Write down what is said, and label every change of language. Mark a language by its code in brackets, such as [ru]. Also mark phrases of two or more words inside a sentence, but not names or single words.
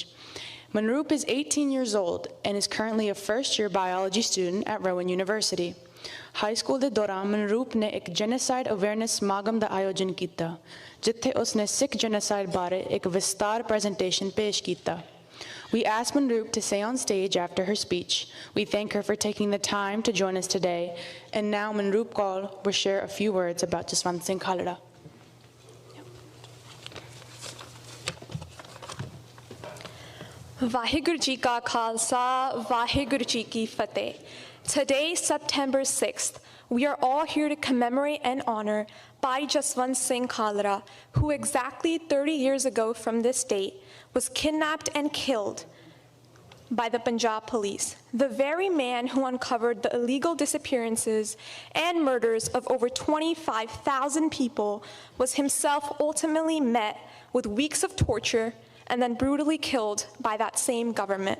[en] Manroop is 18 years old and is currently a first-year biology student at Rowan University. High school [pa] ਦੇ ਦੌਰਾਨ ਮਨਰੂਪ ਨੇ ਇੱਕ [en] genocide awareness [pa] ਸਮਾਗਮ ਦਾ ਆਯੋਜਨ ਕੀਤਾ ਜਿੱਥੇ ਉਸਨੇ ਸਿੱਖ ਜੈਨੋਸਾਈਡ ਬਾਰੇ ਇੱਕ ਵਿਸਤਾਰ ਪ੍ਰੈਜੈਂਟੇਸ਼ਨ ਪੇਸ਼ ਕੀਤਾ. [en] We asked Manroop to stay on stage after her speech. We thank her for taking the time to join us today. And now Manroop Kaur will share a few words about Jaswant Singh Khalra. [pa] ਵਾਹਿਗੁਰੂ ਜੀ ਕਾ ਖ਼ਾਲਸਾ, ਵਾਹਿਗੁਰੂ ਜੀ ਕੀ ਫ਼ਤਿਹ. [en] Today, September 6th, we are all here to commemorate and honor Bhai Jaswant Singh Khalra, who exactly 30 years ago from this date was kidnapped and killed by the Punjab police. The very man who uncovered the illegal disappearances and murders of over 25,000 people was himself ultimately met with weeks of torture and then brutally killed by that same government.